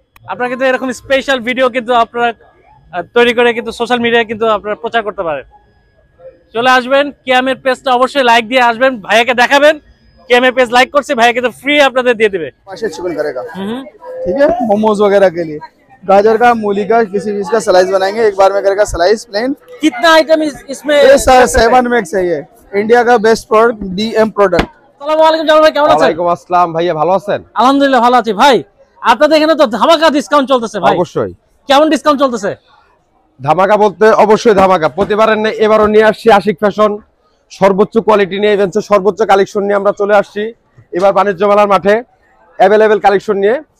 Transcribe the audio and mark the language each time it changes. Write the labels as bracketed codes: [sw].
[bn] আপনারা কিন্তু এরকম স্পেশাল ভিডিও কিন্তু আপনারা তৈরি করে কিন্তু সোশ্যাল মিডিয়ায় কিন্তু আপনারা প্রচার করতে পারেন। চলে আসবেন, কিয়ামের পেজটা অবশ্যই লাইক দিয়ে আসবেন, ভাইয়াকে দেখাবেন कियामेर पेज लाइक করছে, ভাইয়াকে তো ফ্রি আপনাদের দিয়ে দিবে। [hi] पाशे चिकन करेगा ठीक है, मोमोज वगैरह के लिए गाजर का, मूली का, किसी चीज का स्लाइस बनाएंगे, एक बार में करेगा स्लाइस प्लेन। कितना आइटम इसमें? ये 7 मिक्स है, ये इंडिया का बेस्ट प्रोडक्ट डीएम प्रोडक्ट। [bn] আসসালামু আলাইকুম জামাল ভাই, কেমন আছেন? ওয়ালাইকুম আসসালাম ভাইয়া, ভালো আছেন? আলহামদুলিল্লাহ ভালো আছি ভাই। আপনাদের এখানে তো ধামাকা ডিসকাউন্ট চলতেছে ভাই। অবশ্যই। কেমন ডিসকাউন্ট চলতেছে? ধামাকা বলতে অবশ্যই ধামাকা, প্রতিবারের নেই এবারও নিয়ে আসছি আশিক ফ্যাশন, সর্বোচ্চ কোয়ালিটি নিয়ে ইভেন্টসের সর্বোচ্চ কালেকশন নিয়ে আমরা চলে আসছি এবার বাণিজ্য মেলার মাঠে अवेलेबल কালেকশন নিয়ে।